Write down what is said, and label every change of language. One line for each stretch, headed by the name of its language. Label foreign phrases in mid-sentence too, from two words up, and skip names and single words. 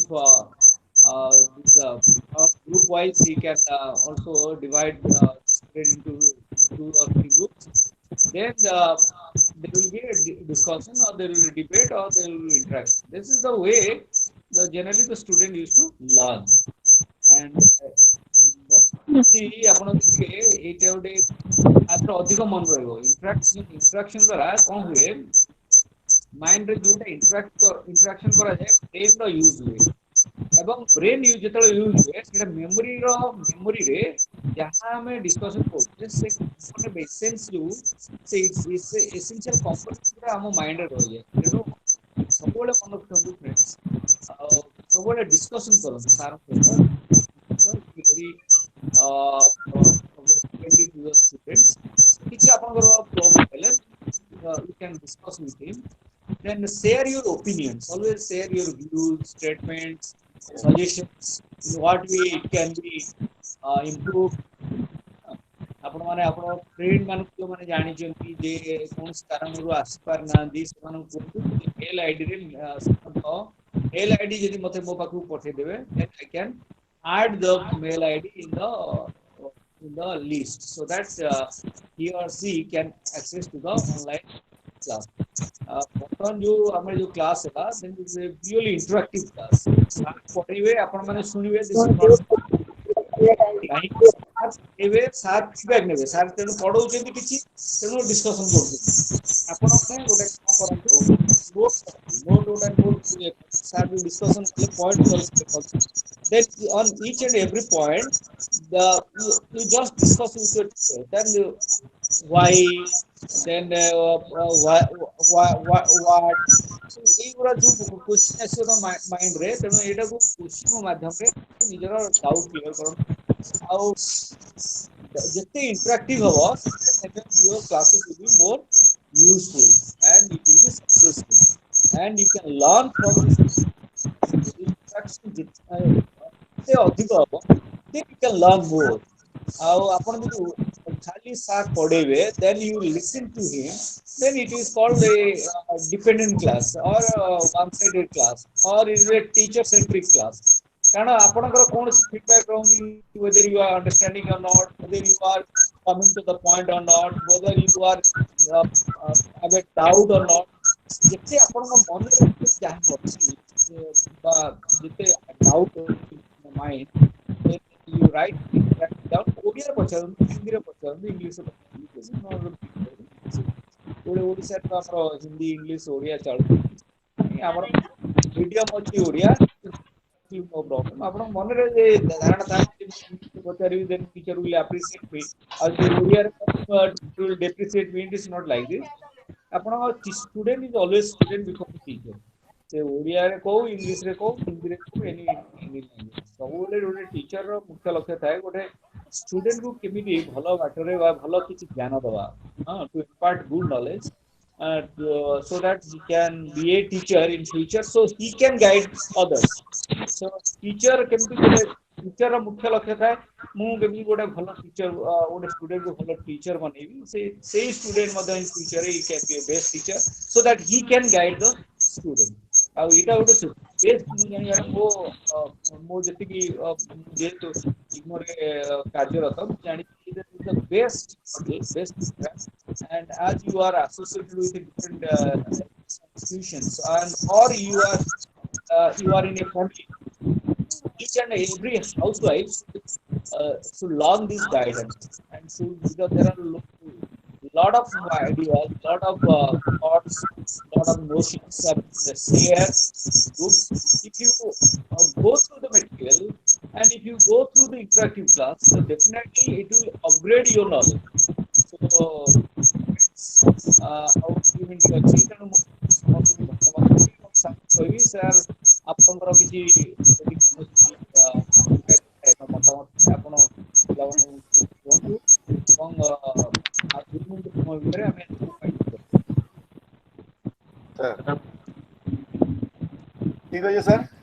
English: This, group wise, he can also divide student into 2 or 3 groups. Then there will be a discussion, or there will be debate, or there will be interaction. This is the way generally the student used to learn.
Odia: And ଆପଣ ଦେଖିବେ ଏଇଟା ଗୋଟେ ଆର ଅଧିକ ମନେ ରହିବ ଇଣ୍ଟରାକ୍ସନ ଦ୍ୱାରା କ'ଣ ହୁଏ ମାଇଣ୍ଡରେ ଯୋଉଟା ଇଣ୍ଟରାକ୍ସନ କରାଯାଏ ବ୍ରେନର ୟୁଜ ହୁଏ ଏବଂ
English: brain use
Odia: ଯେତେବେଳେ ୟୁଜ ହୁଏ ସେଟା ମେମୋରିରେ ଯାହା ଆମେ ଡିସ୍କସନ କରୁଛେ ସେ ଏସେନ୍ସ ଯୋଉ ସେ
English: essential component
Odia: ଗୁଡ଼ା ଆମ ମାଇଣ୍ଡରେ ରହିଯାଏ ତେଣୁ ସବୁବେଳେ ମନେ ରଖନ୍ତୁ ଫ୍ରେଣ୍ଡସ୍ ଆଉ ସବୁବେଳେ ଡିସ୍କସନ କରନ୍ତୁ ସାର୍
English: very friendly to the students.
Odia: କିଛି ଆପଣଙ୍କର problem ହେଲେ
English: you can discuss with him. Then share your opinions. Always share your views, statements, suggestions. In what way it can be improved.
Odia: ଆପଣ ମାନେ ଆପଣ ଫ୍ରେଣ୍ଡ ମାନଙ୍କୁ ମାନେ ଜାଣିଛନ୍ତି ଯେ କୌଣସି କାରଣରୁ ଆସିପାରୁନାହାନ୍ତି ସେମାନଙ୍କୁ କୁହନ୍ତୁ
English: mail IDରେ mail ID
Odia: ଯଦି ମୋତେ ମୋ ପାଖକୁ ପଠେଇଦେବେ
English: then I can add the mail ID in the list so that he or she can access to the online class.
Odia: ବର୍ତ୍ତମାନ ଯୋଉ ଆମର ଯୋଉ କ୍ଲାସ ହେଲା
English: then it is a purely interactive class.
Odia: ସାର୍ ପଢେଇବେ ଆପଣ ମାନେ ଶୁଣିବେ ଏବେ ସାର୍ ଫିଡବ୍ୟାକ୍ ନେବେ ସାର୍ ତେଣୁ ପଢଉଛନ୍ତି କିଛି ତେଣୁ ଡିସ୍କସନ କରୁଛନ୍ତି ଆପଣ ମାନେ ଗୋଟେ କ'ଣ କରନ୍ତୁ ନୋଟ ସାର୍ ଯୋଉ ଡିସ୍କସନ କଲେ ପଏଣ୍ଟ
English: then on each and every point you just discuss with your teacher then why then
Odia: what এইଗୁଡ଼ା ଯୋଉ କ୍ୱେଶ୍ଚିନ୍ ଆସିବ ତ ମାଇଣ୍ଡରେ ତେଣୁ ଏଇଟାକୁ କ୍ୱେଶ୍ଚିନ୍ ମାଧ୍ୟମରେ ନିଜର ଡାଉଟ୍ କ୍ଲିୟର କରନ୍ତୁ ଆଉ ଯେତେ ଇଣ୍ଟରାକ୍ଟିଭ ହବ
English: your classes will be more useful and it will be successful and you can learn from this interaction
Odia: ଯେତେ ଅଧିକ ହବ
English: then you can learn more
Odia: ଆଉ ଆପଣ ଯଦି ଖାଲି ସାର୍ ପଢେଇବେ
English: then you listen to him then it is called a dependent class or one sided class or is a teacher centric class
Odia: କାରଣ ଆପଣଙ୍କର କୌଣସି ଫିଡବ୍ୟାକ୍ ରହୁନି
English: whether you are understanding or not whether you are coming to the point or not whether you are have a doubt or not
Odia: ଯେତେ ଆପଣଙ୍କ ମନରେ ଯାହା ଅଛି ବା ଯେତେ
English: doubt mind then you write that down
Odia: ଓଡ଼ିଆରେ ପଚାରନ୍ତୁ ହିନ୍ଦୀରେ ପଚାରନ୍ତୁ ଇଂଲିଶରେ ପଚାରନ୍ତୁ ଓଡ଼ିଶାରେ ତ ଆମର ହିନ୍ଦୀ ଇଂଲିଶ ଓଡ଼ିଆ ଚାଲୁଛି ଆମର ମିଡିୟମ ଅଛି ଓଡ଼ିଆ
English: no problem
Odia: ଆପଣଙ୍କ ମନରେ ଯେ ଧାରଣା ଥାଏ ପଚାରିବି
English: then teacher will appreciate me
Odia: ଆଉ ଯେ ଓଡ଼ିଆରେ
English: will depreciate me it is not like this
Odia: ଆପଣଙ୍କ
English: student is always student before the teacher
Odia: ସେ ଓଡ଼ିଆରେ କହୁ ଇଂଲିଶରେ କହୁ ହିନ୍ଦୀରେ କହୁ
English: any language
Odia: ସବୁବେଳେ ଗୋଟେ ଟିଚରର ମୁଖ୍ୟ ଲକ୍ଷ୍ୟ ଥାଏ ଗୋଟେ ଷ୍ଟୁଡେଣ୍ଟକୁ କେମିତି ଭଲ ବାଟରେ ବା ଭଲ କିଛି ଜ୍ଞାନ ଦେବା
English: to impart good knowledge so that he can be a teacher in future so he can guide others so teacher
Odia: କେମିତି ଗୋଟେ ଟିଚରର ମୁଖ୍ୟ ଲକ୍ଷ୍ୟ ଥାଏ ମୁଁ କେମିତି ଗୋଟେ ଭଲ ଟିଚର ଗୋଟେ ଷ୍ଟୁଡେଣ୍ଟକୁ ଭଲ ଟିଚର ବନେଇବି ସେଇ ଷ୍ଟୁଡେଣ୍ଟ ମଧ୍ୟ
English: in future he can be a best teacher so that he can guide the student
Odia: ଆଉ ଏଇଟା ଗୋଟେ ବେଷ୍ଟ ମୁଁ ଜାଣିବାର ମୋ ଯେତିକି ଯେହେତୁ ଇଗ୍ନୋରେ କାର୍ଯ୍ୟରତ ମୁଁ
English: ଜାଣିଛି the best and as you are associated with different institutions and or you are in a family each and every housewife should learn this guidance and should because there are lot of ideas, lot of thoughts, lot of notions are shared groups. If you go through the material and if you go through the interactive class, so definitely it will upgrade your knowledge. So, how you mean to achieve
Odia: କହିବି ସାର୍ ଆପଣଙ୍କର କିଛି ଯଦି କୌଣସି ମତାମତ ଆପଣ ପିଲାମାନଙ୍କୁ କୁହନ୍ତୁ ଏବଂ ଆଉ 2 ମିନିଟ ସମୟ ଭିତରେ ଆମେ ସାର୍ ଠିକ ଅଛି ସାର୍।